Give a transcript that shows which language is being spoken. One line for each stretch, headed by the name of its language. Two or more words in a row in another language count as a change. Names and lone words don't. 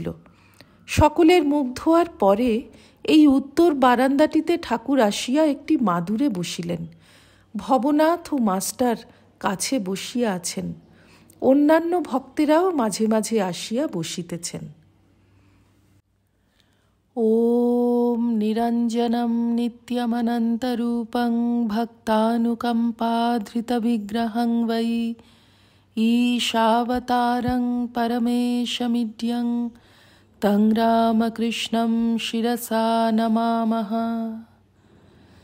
Bangla: সকলের মুখ ধোয়ার পরে এই উত্তর বারান্দাটিতে ঠাকুর আসিয়া একটি মাদুরে বসিলেন। ভবনাথ ও মাস্টার কাছে বসিয়া আছেন। অন্যান্য ভক্তেরাও মাঝে মাঝে আসিয়া বসিতেছেন।
Sanskrit: ওম নিরা निरञ्जनं नित्यमनन्तरूपं भक्तानुकम्पाधृतविग्रहं वै ईशावतारं परमेशमिड्यं तं रामकृष्णं शिरसा नमामः।